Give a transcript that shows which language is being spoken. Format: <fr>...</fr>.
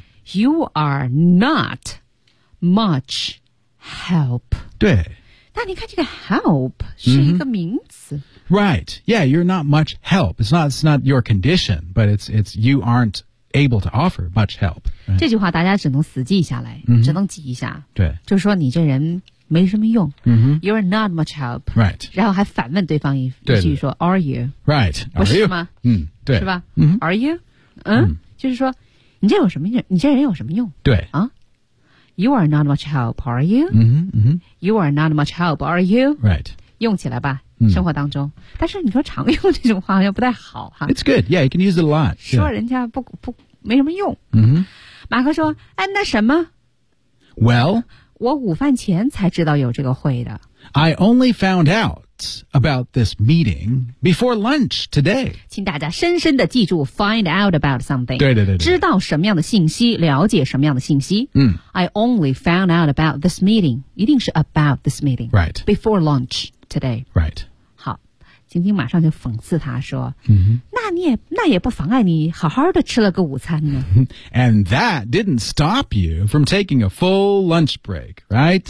<en>You are not much help.</en> <zh>对。那你看这个 help 是一个名词、</zh> <en>Right. Yeah, you're not much help. It's not your condition, but it's you aren't able to offer much help.、</en> <zh>这句话大家只能死记下来、只能记一下。对。就是说你这人没什么用。 Mm-hmm.</zh> <en>You're not much help. Right.</en> <zh>然后还反问对方一句说</zh> <en>are you? Right.</en> <zh>不是吗？对。是吧、 mm-hmm.</zh> <en>Are you?</en> <zh>就是说你这人有什么用？对。</zh> <en>啊You are not much help, are you? You are not much help, are you? Right.</en> <zh>用起来吧、生活当中。但是你说常用这种话好像不太好哈。</zh> <en>It's good. Yeah, you can use it a lot.</en> <zh>说人家不没什么用。马克说哎那什么</zh> <en>Well,</en> <zh>我午饭前才知道有这个会的。</zh> <en>I only found out about this meeting before lunch today.</en> <zh>请大家深深地记住</zh> <en>find out about something.</en> <zh>对对 对。知道什么样的信息，了解什么样的信息。</zh> <en>I only found out about this meeting.</en> <zh>一定是</zh> <en>about this meeting. Right. Before lunch today. Right.</en> <zh>好，晶晶马上就讽刺他说、那也不妨碍你好好的吃了个午餐呢。</zh> <en>And that didn't stop you from taking a full lunch break, right?</en>